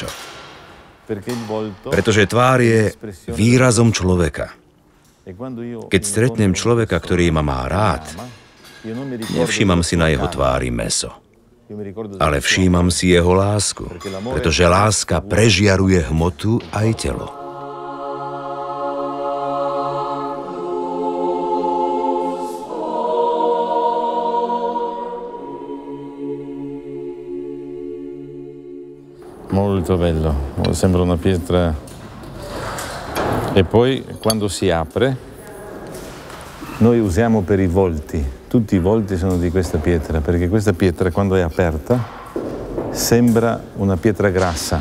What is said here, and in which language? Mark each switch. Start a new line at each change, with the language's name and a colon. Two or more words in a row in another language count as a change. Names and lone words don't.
Slovak: Pretože tvár je výrazom človeka. Keď stretnem človeka, ktorý ma má rád, nevšímam si na jeho tvári mäso, ale všímam si jeho lásku, pretože láska prežiaruje hmotu aj telo.
Italian: Molto bello, sembra una pietra. E poi quando si apre, noi usiamo per i volti, tutti i volti sono di questa pietra, perché questa pietra quando è aperta sembra una pietra grassa.